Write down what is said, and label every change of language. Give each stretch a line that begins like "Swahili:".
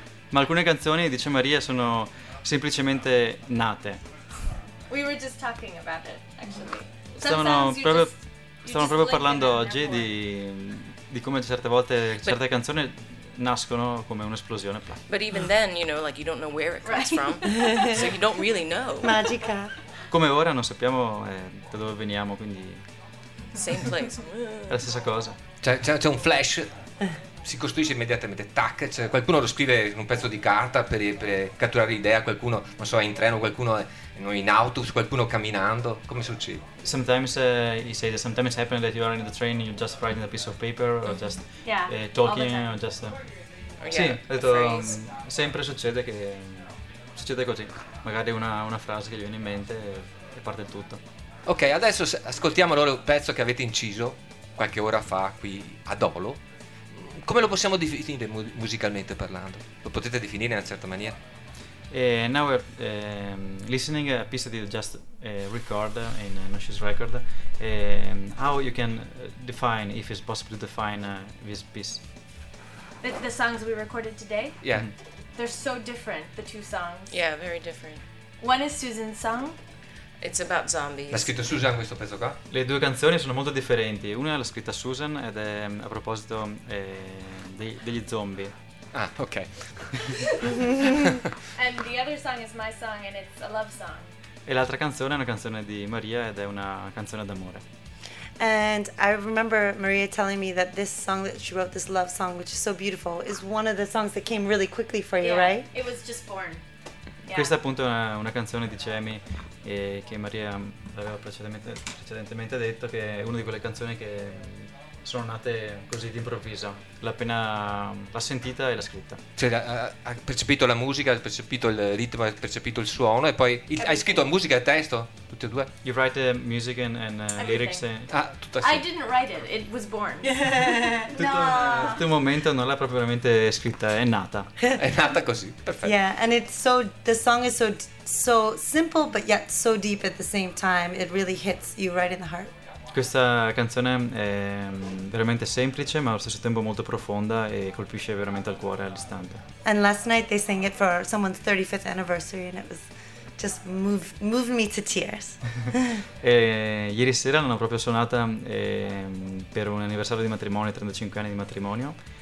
Italian: Ma alcune canzoni, dice Maria, sono semplicemente nate.
English: We were just talking about it, actually.
Italian: Stavano proprio parlando oggi di come certe volte certe canzoni nascono come un'esplosione.
English: But even then, you know, like you don't know where it comes from, so you don't really know.
Italian: Magica. Come ora non sappiamo da dove veniamo, quindi.
English: Same place.
Italian: È la stessa cosa. C'è un flash, si costruisce immediatamente, tac. Cioè qualcuno lo scrive in un pezzo di carta per catturare l'idea, qualcuno, non so, è in treno, qualcuno è in autobus, qualcuno camminando. Come succede?
English: Sometimes you say that sometimes it happens that you are in the train and you're just writing a piece of paper or just talking or just.
Italian: Sì, detto, sempre succede che. Succede così. Magari una frase che gli viene in mente e parte il tutto. Ok, adesso ascoltiamo allora il pezzo che avete inciso qualche ora fa qui a Dolo. Come lo possiamo definire musicalmente parlando? Lo potete definire in una certa maniera?
English: Now we're listening a piece that you just record in Nosh's record. How you can define, if it's possible to define this piece? The songs we recorded today? Yeah. Mm-hmm. They're so different, the two songs. Yeah, very different. One is Susan's song. It's about zombies.
Italian: L'ha scritto Susan questo pezzo qua? Le due canzoni sono molto differenti. Una l'ha scritta Susan ed è a proposito degli zombie. Ah, ok.
English: And the other song is my song and it's a love song.
Italian: E l'altra canzone è una canzone di Maria ed è una canzone d'amore.
English: And I remember Maria telling me that this song that she wrote, this love song, which is so beautiful, is one of the songs that came really quickly for you, right? It was just born. Yeah.
Italian: Questa appunto è una canzone di Cemi che Maria aveva precedentemente detto che è una di quelle canzoni che sono nate così d'improvviso. L'appena l'ha sentita e l'ha scritta. Cioè, ha percepito la musica, ha percepito il ritmo, ha percepito il suono, e poi hai scritto musica e testo, tutti e due.
English: You write music and lyrics.
Italian: Tutto assieme.
English: I didn't write it, it was born.
Italian: Tutto, no. Tutto il momento non l'ha propriamente scritta, è nata. È nata così, perfetto.
English: Yeah, and it's so, the song is so, so simple but yet so deep at the same time. It really hits you right in the heart.
Italian: Questa canzone è veramente semplice, ma allo stesso tempo molto profonda e colpisce veramente al cuore all'istante.
English: And last night they sang it for someone's 35th anniversary and it was just moved me to tears.
Italian: E ieri sera l'hanno proprio suonata per un anniversario di matrimonio, 35 anni di matrimonio.